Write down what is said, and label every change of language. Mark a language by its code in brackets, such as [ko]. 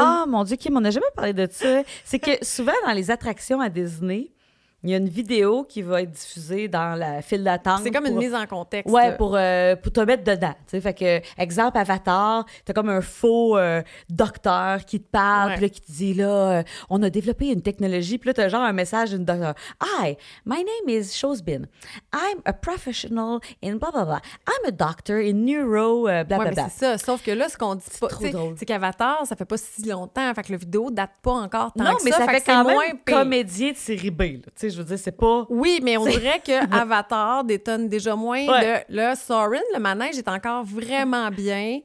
[fr] Ah, mon Dieu, Kim, on n'a jamais parlé de ça. C'est que souvent, dans les attractions à Disney, il y a une vidéo qui va être diffusée dans la file d'attente. C'est comme une mise en contexte. Ouais, pour te mettre dedans. Tu sais, fait que, exemple, Avatar, t'as comme un faux docteur qui te parle, puis là, qui te dit, là, on a développé une technologie, puis là, t'as genre un message d'une docteur. [en] Hi, my name is Shosbin. I'm a professional in blah, blah, blah. I'm a doctor in neuro, blah, blah, blah. [fr] Ouais, mais c'est ça. Sauf que là, ce qu'on dit pas, c'est qu'Avatar, ça fait pas si longtemps, fait que la vidéo date pas encore tant non, que mais ça. ça fait quand moins même comédien de série B, là. Tu sais, je veux dire, c'est pas... Oui, mais on dirait que Avatar détonne déjà moins de... Là, Soarin, le manège est encore vraiment bien.